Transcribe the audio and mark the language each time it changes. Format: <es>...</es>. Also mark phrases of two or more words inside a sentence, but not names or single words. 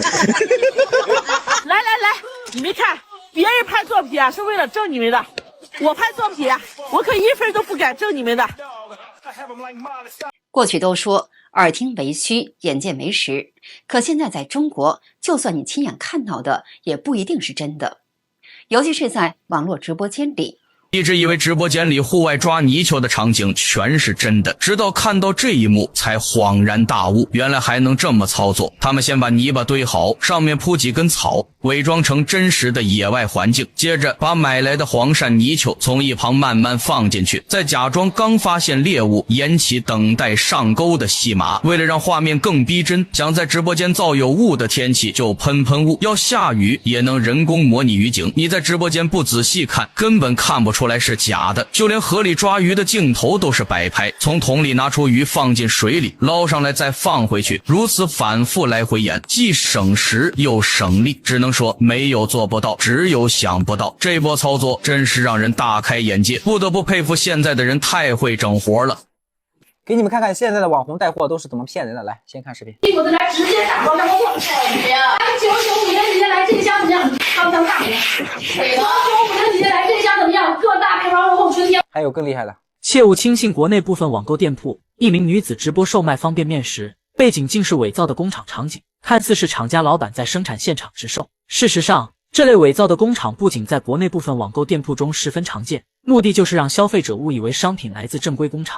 <zh>來，你們看，別人拍作品啊是為了掙你們的，我拍作品啊，我可1分都不敢掙你們的。過去都說耳聽為虛，眼見為實，可現在在中國，就算你親眼看到的，也不一定是真的，尤其是在網絡直播間裡。一直以為直播間裡戶外抓泥鳅的場景全是真的，直到看到這一幕才恍然大悟，原來還能這麼操作。他們先把泥巴堆好，上面鋪幾根草，偽裝成真實的野外環境，接着把買來的黃鱔泥鳅從一旁慢慢放進去，再假裝剛發現獵物，演起等待上鈎的戲碼。為了讓畫面更逼真，想在直播間造有霧的天氣就噴霧，要下雨也能人工模擬雨景。你在直播間不仔細看，根本看不出來是假的，就連河裡抓魚的鏡頭都是擺拍，從桶裡拿出魚放進水裡，撈上來再放回去，如此反覆來回演，既省時又省力，只能說沒有做不到，只有想不到。這波操作真是讓人大開眼界，不得不佩服現在的人太會整活了。給你們看看現在的網紅帶貨都是怎麼騙人的，來先看視頻。屁股子來直接打包让我往上怎么样？995元直接來這箱怎麼樣？剛剛大的。995元直接來這箱怎麼樣？各大配方後春天。還有更厲害的，切勿輕信國內部分網購店鋪，一名女子直播售賣方便麵時，背景竟是偽造的工廠場景，看似是廠家老板在生產現場直售。事實上，這類偽造的工廠不僅在國內部分網購店鋪中十分常見，目的就是讓消費者誤以為商品來自正規工廠。</zh>